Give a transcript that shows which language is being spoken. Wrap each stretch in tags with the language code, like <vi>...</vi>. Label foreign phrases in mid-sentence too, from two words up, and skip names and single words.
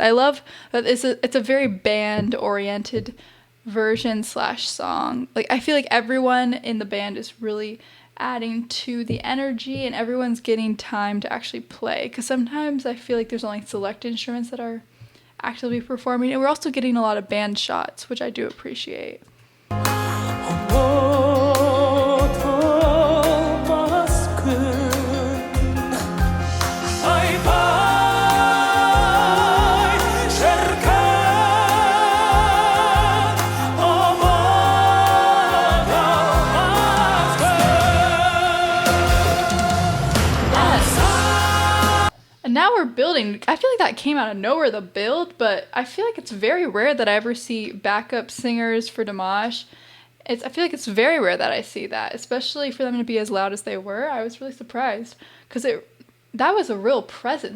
<en>I love that it's a very band oriented version / song. Like I feel like everyone in the band is really adding to the energy and everyone's getting time to actually play, because sometimes I feel like there's only select instruments that are actively performing, and we're also getting a lot of band shots, which I do appreciate.</en> <kk>ұмытылмас күн ай-пай шіркін ұмытылмас күн.</kk> <en>And now we're building. I feel like that came out of nowhere, the build, but I feel like it's very rare that I ever see backup singers for Dimash. I feel like it's very rare that I see that, especially for them to be as loud as they were. I was really surprised because that was a real presence.</en>